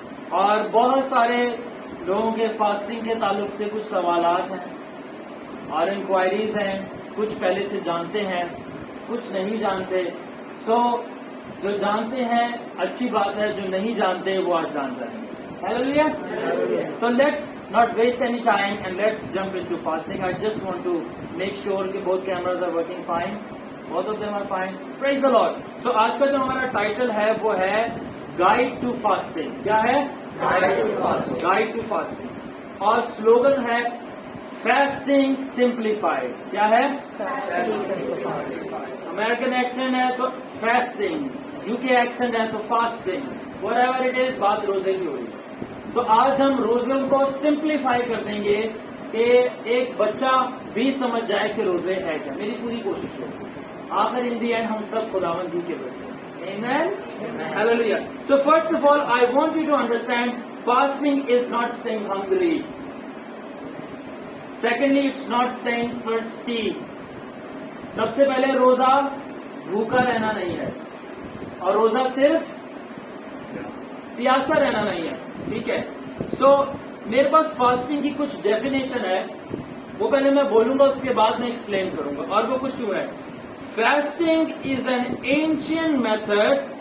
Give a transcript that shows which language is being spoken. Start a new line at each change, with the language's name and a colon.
Urdu: اور بہت سارے لوگوں کے فاسٹنگ کے تعلق سے کچھ سوالات ہیں اور انکوائریز ہیں. کچھ پہلے سے جانتے ہیں، کچھ نہیں جانتے. سو جو جانتے ہیں اچھی بات ہے، جو نہیں جانتے وہ آج جان جائیں گے.
English: Hallelujah. So let's not waste any time and let's jump into fasting. I just want to make sure کہ both cameras are working fine. Both of them are fine. Praise the Lord.
Urdu: So آج کا جو ہمارا title ہے وہ ہے guide to fasting. کیا ہے؟ Guide to fasting. اور سلوگن ہے فاسٹنگ سمپلیفائڈ. کیا ہے؟ امریکن ایکسنٹ ہے تو فاسٹنگ، یو کے ایکسنٹ ہے تو فاسٹنگ.
English: whatever it is،
Urdu: بات روزے کی ہوئی. تو آج ہم روزوں کو سمپلیفائی کر دیں گے کہ ایک بچہ بھی سمجھ جائے کہ روزے ہے کیا. میری پوری کوشش ہوگی آخر
English: in the end
Urdu: ہم سب خداوند ہی کے بچے.
English: Amen. Hallelujah. So first of all, I want you to understand fasting is not staying hungry. Secondly, it's not staying thirsty.
Urdu: سب سے پہلے روزہ بھوکا رہنا نہیں ہے، اور روزہ صرف پیاسا رہنا نہیں ہے. ٹھیک ہے. سو میرے پاس فاسٹنگ کی کچھ ڈیفینیشن ہے، وہ پہلے میں بولوں گا، اس کے بعد میں ایکسپلین کروں گا. اور وہ کچھ یوں ہے:
English: Fasting is an ancient method.